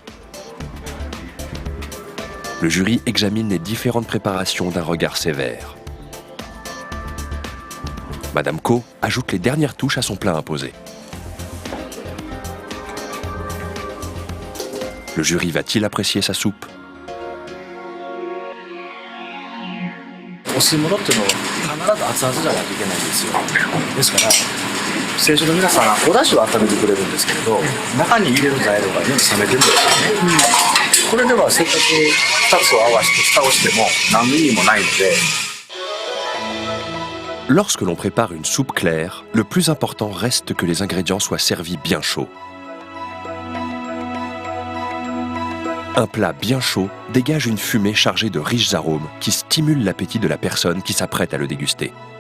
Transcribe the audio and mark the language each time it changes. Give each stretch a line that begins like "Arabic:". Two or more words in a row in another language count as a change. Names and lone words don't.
French: Le jury examine les différentes préparations d'un regard sévère. Madame Ko ajoute les dernières touches à son plat imposé. Le jury va-t-il apprécier sa soupe?
Japanese: お吸い物っていうのは必ず熱々じゃないといけないんですよ。ですから選手の皆さんお出汁は温めてくれるんですけれど、中に入れる材料が全部冷めてるんですよね。これではせっかく2つを合わせて蓋をしても何の意味もないので。
French: Lorsque l'on prépare une soupe claire, le plus important reste que les ingrédients soient servis bien chauds. Un plat bien chaud dégage une fumée chargée de riches arômes qui stimulent l'appétit de la personne qui s'apprête à le déguster.